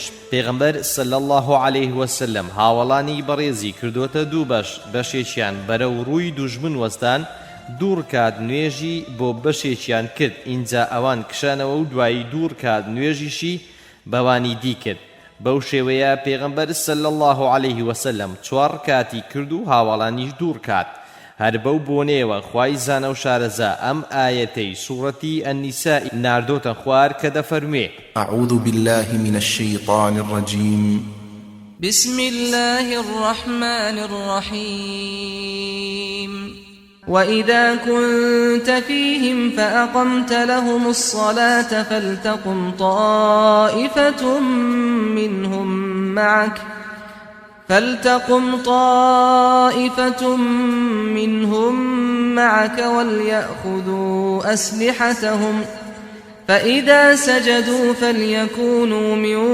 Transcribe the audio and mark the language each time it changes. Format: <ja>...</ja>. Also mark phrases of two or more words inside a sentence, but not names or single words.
<ckb>پێغەمبەر</ckb> <ar>صلی الله عەلەیه وسلم</ar> <ckb>هاوڵانی بەڕێزی کردوتە دوو بەش، بەشێکیان بەرەو ڕووی دوژمن وەستان، دوور کات نوێژی بۆ بەشێکیان کرد، اینجا ئەوان کشانەوە و دوایی دوور کات نوێژیشی بەوانی دی کرد. بەو شێوەیە پێغەمبەر</ckb> <ar>صلی الله عەلەیه وسلم</ar> <ckb>4 کاتی کرد و هاوڵانیش دوور کات. هەر بەو بۆنێوە خوای زانە و شارەزا ئەم ئایەتەی سوورەتی ئەنیساء ناردۆتە خوار کە دەفەرمێ</ckb> <ar>أعوذ بالله من الشيطان الرجيم بسم الله الرحمن الرحيم وإذا كنت فيهم فأقمت لهم الصلاة فلتقم طائفة منهم معك وليأخذوا أسلحتهم فإذا سجدوا فليكونوا من</ar>